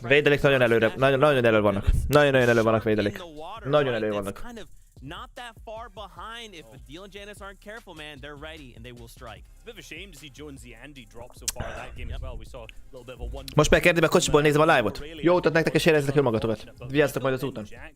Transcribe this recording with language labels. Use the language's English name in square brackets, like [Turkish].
[Hungarian] Védelék nagyon előre, nagyon elő vannak. Nagyon elő vannak védelék. Nagyon elő vannak. [English] Not that far behind. If Adil and Janice aren't careful, man, they're ready and they will strike. It's a bit of a shame to see Jonesy Andy drop so far in that game as well. We saw a little bit of a one. [Hungarian] Most meg kérdőbe a kocsiból nézem a live-ot. Jó utat nektek és érezzetek jól magatokat. Vigyázzatok majd az úton.